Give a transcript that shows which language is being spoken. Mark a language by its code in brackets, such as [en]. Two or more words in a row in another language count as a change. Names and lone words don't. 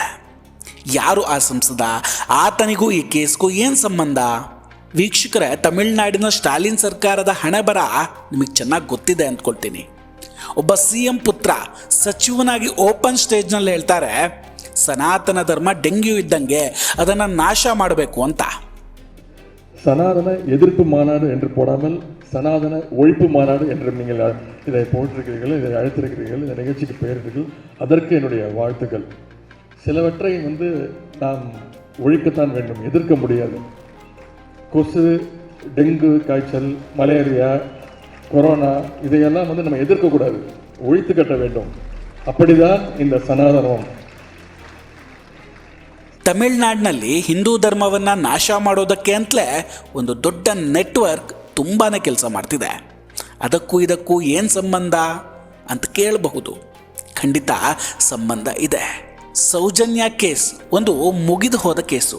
[kn] ಯಾರು ಆ ಸಂಸದ? ಆತನಿಗೂ ಈ ಕೇಸ್ಗೂ ಏನು ಸಂಬಂಧ? ವೀಕ್ಷಕರೇ, ತಮಿಳುನಾಡಿನ ಸ್ಟಾಲಿನ್ ಸರ್ಕಾರದ ಹಣೆಬರ ನಿಮಗೆ ಚೆನ್ನಾಗಿ ಗೊತ್ತಿದೆ ಅಂದ್ಕೊಳ್ತೀನಿ. ಒಬ್ಬ CM ಪುತ್ರ ಸಚಿವನಾಗಿ ಓಪನ್ ಸ್ಟೇಜ್ನಲ್ಲಿ ಹೇಳ್ತಾರೆ, ಸನಾತನ ಧರ್ಮ ಡೆಂಗ್ಯೂ ಇದ್ದಂಗೆ, ಅದನ್ನು ನಾಶ ಮಾಡಬೇಕು ಅಂತ. [ta] சனாதன எதிர்ப்பு மாநாடு என்று போடாமல் சனாதன ஒழிப்பு மாநாடு என்று நீங்கள் இதை போட்டிருக்கிறீர்கள், இதை அழைத்திருக்கிறீர்கள், இந்த நிகழ்ச்சிக்கு பெயரிட்டீர்கள். அதற்கு என்னுடைய வாழ்த்துக்கள். சிலவற்றை நாம் ஒழிக்கத்தான் வேண்டும், எதிர்க்க முடியாது. கொசு, டெங்கு காய்ச்சல், மலேரியா, கொரோனா இதையெல்லாம் நம்ம எதிர்க்கக்கூடாது, ஒழித்து கட்ட வேண்டும். அப்படிதான் இந்த சனாதனம். [kn] ತಮಿಳ್ನಾಡಿನಲ್ಲಿ ಹಿಂದೂ ಧರ್ಮವನ್ನು ನಾಶ ಮಾಡೋದಕ್ಕೆ ಅಂತಲೇ ಒಂದು ದೊಡ್ಡ ನೆಟ್ವರ್ಕ್ ತುಂಬಾ ಕೆಲಸ ಮಾಡ್ತಿದೆ. ಅದಕ್ಕೂ ಇದಕ್ಕೂ ಏನು ಸಂಬಂಧ ಅಂತ ಕೇಳಬಹುದು. ಖಂಡಿತ ಸಂಬಂಧ ಇದೆ. ಸೌಜನ್ಯ ಕೇಸ್ ಒಂದು ಮುಗಿದು ಹೋದ ಕೇಸು.